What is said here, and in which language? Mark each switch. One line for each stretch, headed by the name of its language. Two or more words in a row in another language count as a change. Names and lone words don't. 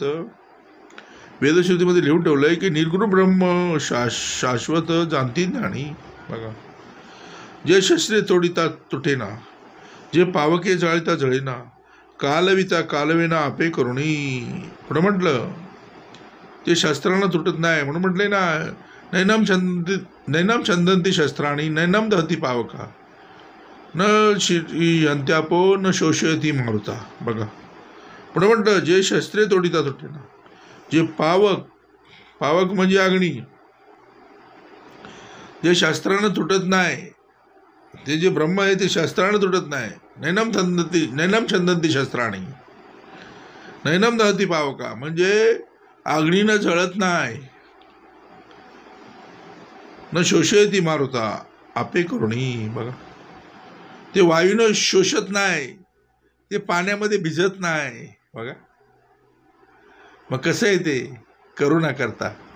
Marathi: वेदश्रुतीमध्ये लिहून ठेवलंय की निर्गुण ब्रह्म शाश्वत जाणती ज्ञानी बघा. जे शस्त्रे तोडिता तुटेना, जे पावके जळता जळेना, कालविता कालवेना आपे करुणी. पुढं म्हटलं ते शस्त्रांना तुटत नाही, म्हणून म्हटले ना
Sanskrit: नैनम छंदंती शस्त्राणी नैनम दहती पावका, न यंत्यापो न शोषयती मारुता
Marathi: बघा. पुढं म्हटलं जे शस्त्रे तोडिता तुटेना, जे पावक म्हणजे अग्नी, जे शस्त्रानं तुटत नाही, ते जे ब्रह्म आहे ते शस्त्रानं तुटत नाही.
Sanskrit: नैनम छंदंती शस्त्राणी नैनम दहती पावका,
Marathi: म्हणजे अग्नीनं जळत नाही.
Sanskrit: न शोषयती मारुता
Marathi: आपे करुणी बघा. ते वायूनं शोषत नाही, ते पाण्यामध्ये भिजत नाही बघा. मग कसं आहे ते? करुणा करता.